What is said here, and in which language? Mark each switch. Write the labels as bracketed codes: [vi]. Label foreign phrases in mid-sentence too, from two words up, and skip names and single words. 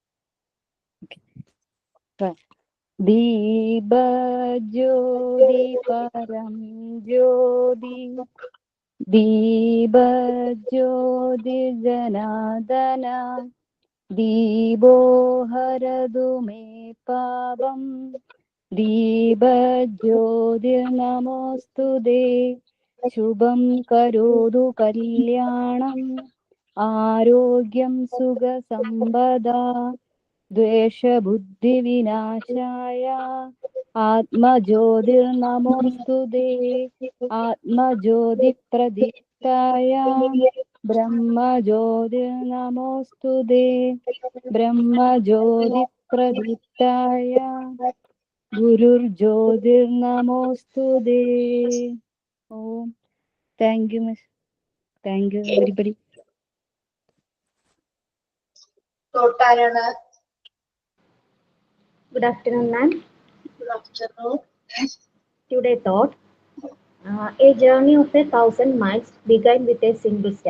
[sa] ദീപജ്യോതി പരം ജ്യോതി ദീപജ്യോതി ജനാദന ദീപോ ഹരതു മേ പാപം ദീപജ്യോതി നമോസ്തുതേ ശുഭം കരോതു കല്യാണം ആരോഗ്യം സുഖസമ്പദാ द्वेषबुद्धिविनाशाय आत्मज्योतिर्नमोऽस्तु ते आत्मज्योतिप्रदीप्ताय ब्रह्मज्योतिर्नमोऽस्तु ते ब्रह्मज्योतिप्रदीप्ताय गुरुर्ज्योतिर्नमोऽस्तु ते. Om. [en] Thank you, Miss. Thank you, everybody. [ml] തൊട്ടാരാണ്? [en] Good afternoon, ma'am. Good afternoon. Today thought, a journey of 1,000 miles began with a single step.